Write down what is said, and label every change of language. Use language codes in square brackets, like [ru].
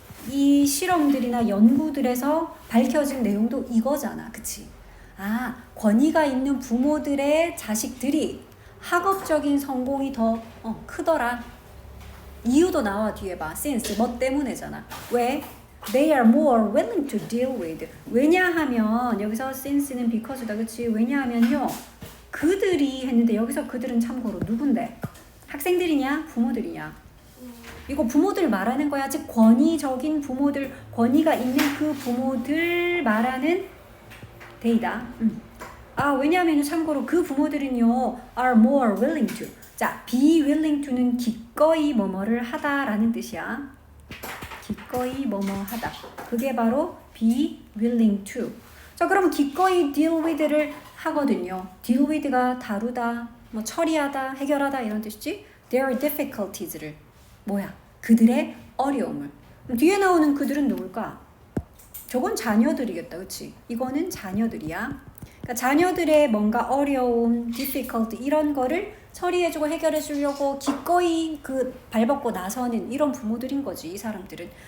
[ko] 이 실험들이나 연구들에서 밝혀진 내용도 이거잖아. 그치? 아, 권위가 있는 부모들의 자식들이 학업적인 성공이 더 크더라. 이유도 나와 뒤에 봐. since 뭐 때문에잖아. 왜? [en] They are more willing to deal with. [ko] 왜냐하면 여기서 since는 because다. 그치? 왜냐하면요. 그들이 했는데 여기서 그들은 참고로 누군데? 학생들이냐? 부모들이냐? 이거 부모들 말하는 거야. 즉 권위적인 부모들, 권위가 있는 그 부모들 말하는 데이다. 아, 왜냐하면 참고로 그 부모들은요 [en] are more willing to. [ko] 자, be willing to는 기꺼이 뭐뭐를 하다라는 뜻이야. 기꺼이 뭐뭐 하다. 그게 바로 be willing to. 자, 그럼 기꺼이 deal with를 하거든요. deal with가 다루다, 뭐 처리하다, 해결하다 이런 뜻이지. their difficulties를 뭐야? 그들의 어려움을. 뒤에 나오는 그들은 누굴까? 저건 자녀들이겠다. 그치? 이거는 자녀들이야. 그러니까 자녀들의 뭔가 어려움, difficult 이런 거를 처리해주고 해결해주려고 기꺼이 그 발벗고 나서는 이런 부모들인 거지. 이 사람들은.